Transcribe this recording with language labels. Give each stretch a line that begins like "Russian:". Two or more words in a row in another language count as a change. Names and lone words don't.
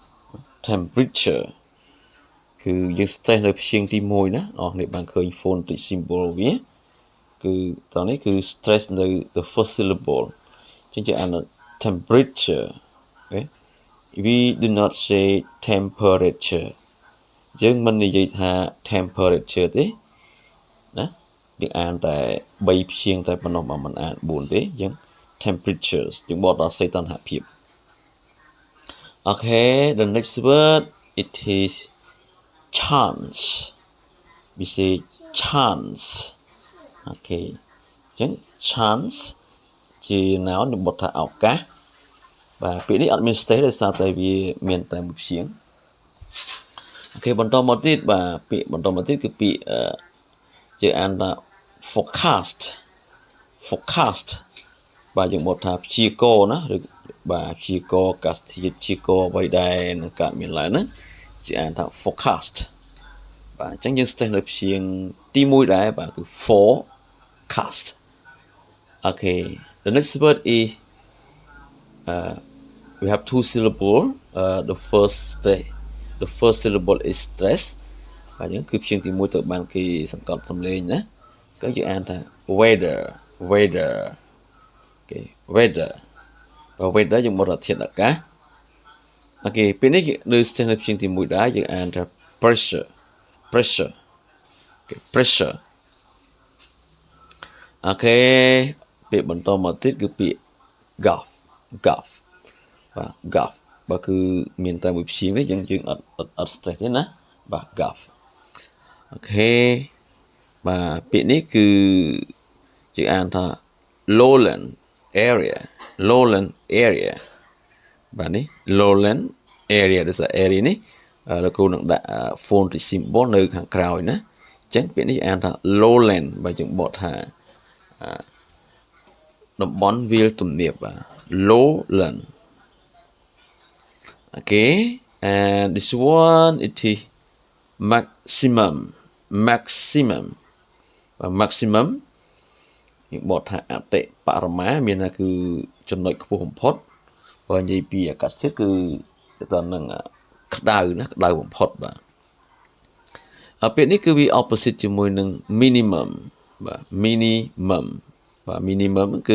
Khmer: គឺយើង stress នៅព្យាង្គទី1ណាអ្នកនេះបានឃើញ
English: phonic symbol
Khmer: វាគឺតោះនេះគឺ stress នៅ
English: the first syllable
Khmer: អញ្ចឹងយើងអាន temperature
English: okay we do not say temperature
Khmer: យើងមិននិយាយថា temperature ទេណាយើងអានតែ3ព្យាង្គតែប៉ុណ្ណោះបើមិនអាន4ទេអញ្ចឹង temperatures យើងបកដល់សីតុណ្ហភាព
English: Okay the next word it is chance we say chance okay
Khmer: អញ្ចឹង chance ជា noun យើងបកថាឱកាសបាទពាក្យនេះអត់មាន state ដោយសារតែវាមានតែមួយព្យាង្គអូខេបន្តមកទៀតបាទពាក្យបន្តមកទៀតគឺពាក្យយើងអានថា forecast បាទយើងបកថាព្យាករណ៍ណាឬបាទព្យាករណ៍អាកាសធាតុព្យាករណ៍អ្វីដែលនឹងកើតមានឡើងហ្នឹងជាអានថា forecast បាទអញ្ចឹងយើងស្ទះនៅព្យាង្គទី1ដែរបាទគឺ forecast
English: okay the next word is we have two syllables the first syllable is stress
Khmer: បាទអញ្ចឹងគឺព្យាង្គទី1ត្រូវបានគេសង្កត់សំឡេងណាក៏យើងអានថា weather
English: okay weather
Khmer: បើ weather យើងបកថាធាតុអាកាសអូខេពេលនេះនៅស្ទះនៅព្យាង្គទី1ដែរយើងអានថា pressure
English: okay pressure
Khmer: អូខេពាក្យបន្តមកទៀតគឺពាក្យ ɡַlf បាទ ɡַlf បើគឺមានតែមួយព្យាង្គទេយើងអត់ stress ទេណាបាទ ɡַlf អូខេបាទពាក្យនេះគឺយើងអានថា
English: Lowland area
Khmer: បាទនេះ
English: Lowland area
Khmer: ដូចជា area នេះលោកគ្រូនឹងដាក់
English: phonic symbol
Khmer: នៅខាងក្រោយណាអញ្ចឹងពាក្យនេះអានថា Lowland បាទយើងបកថា តំបន់វាលទំនាបបាទ Lowland
English: okay and this one it is maximum
Khmer: យើងបកថាអតិបរមាមានថាគឺចំណុចខ្ពស់បំផុតបើ និយាយពីអាកាសធាតុគឺទៅដល់នឹងក្តៅណាក្តៅបំផុតបាទពាក្យនេះគឺវា opposite ជាមួយនឹង minimum បាទ minimum គឺ